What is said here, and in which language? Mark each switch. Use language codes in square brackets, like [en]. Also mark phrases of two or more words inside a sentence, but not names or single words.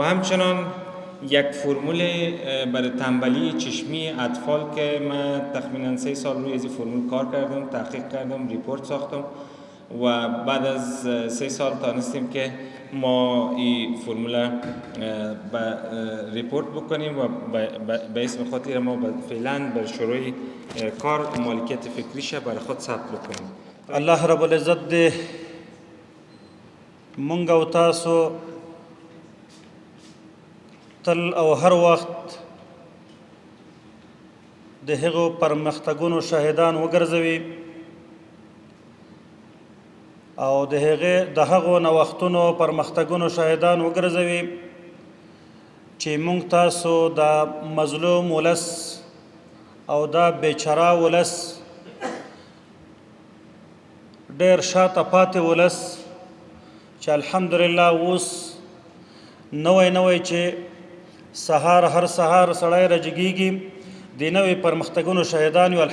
[fa] همچنان یک فرمول برای تنبلی چشمی اطفال که من تقریبا 3 سال روی از این فرمول کار کردم، تحقیق کردم، ریپورت ساختم و بعد از 3 سال تانستیم که ما این فرمول ریپورت بکنیم و به اسم خاطر ما فعلا بر شروع کار مالکیت فکریشه برای خود ثبت بکنیم. [ar] الله رب العزت [ps] دې مونږ او تاسو تل او هر وخت د هغو پرمختګونو شاهدان وګرځوي او د هغو نوښتونو پرمختګونو شاهدان وګرځوي چې مونږ تاسو دا مظلوم ولس او دا بیچاره ولس ډېر شاته پاتې ولس چې الحمدلله اوس نوی چې هر سهار سړی راجګېږي د نوې پرمختګونو شاهدان یو.